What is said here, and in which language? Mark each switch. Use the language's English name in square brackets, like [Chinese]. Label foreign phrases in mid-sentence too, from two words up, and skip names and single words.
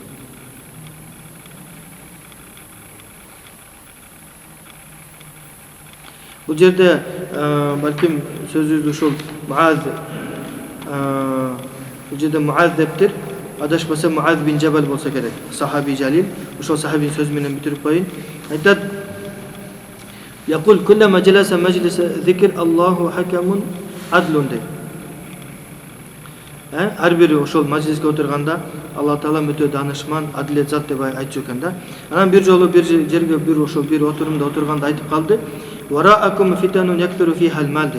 [Kyrgyz] Бул жерде балким сөзүбүздү ушул Муаз, бул жерде Муаз дептир, адашпаса Муаз бин Жабал болсо керек, [Arabic] صحابي جليل. [Kyrgyz] Ошол сахабинин сөзү менен бүтүрүп коюн. Айтат: [Arabic] "يقول كلما جلس مجلس ذكر الله حكم عدل" дейт. [Kyrgyz] Ар бири ошол мажлиске отурганда Алла Таала өтө данышман, адилет зат деп айтчу экен да. Анан бир жолу бир жерге ошол бир отурумда отурганда айтып калды: [Arabic] "وراءكم فتن يكثر فيها المال" [Kyrgyz] дейт.